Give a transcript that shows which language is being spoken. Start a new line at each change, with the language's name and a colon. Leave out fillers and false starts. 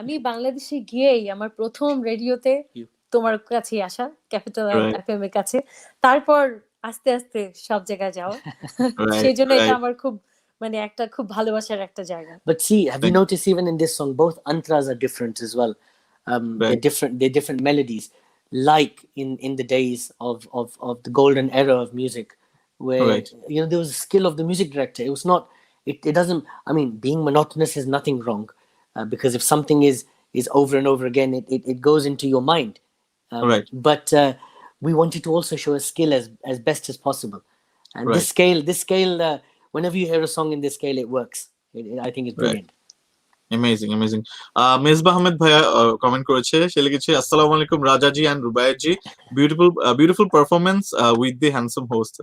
Bangla: আমি বাংলাদেশে গিয়েই আমার প্রথম রেডিওতে
English: You.
Bangla: তোমার কাছে আসা ক্যাপিটাল
English: Right.
Bangla: এফএম এর কাছে তারপর আস্তে আস্তে সব জায়গায় যাওয়া
English: Right,
Bangla: সেই জন্য এটা
English: right.
Bangla: আমার খুব মানে একটা খুব ভালোবাসার একটা জায়গা
English: But see, have you Thank- noticed even in this song, both antras are different as well. They're Right. different. They're different melodies, like in the days of the golden era of music, where Right. there was a skill of the music director. It was not. It doesn't. I mean, being monotonous is nothing wrong, because if something is over and over again, it goes into your mind. Right. But we wanted to also show a skill as best as possible, and Right. this scale. Whenever you hear a song in this scale, it works. I think it's Right. brilliant. Amazing.
Bangla: Mezba Ahmed ভাইয়া comment করেছে, সে লিখেছে আসসালামু আলাইকুম Rajaji and রুবাইয়াজি,
English: Beautiful performance with the handsome host.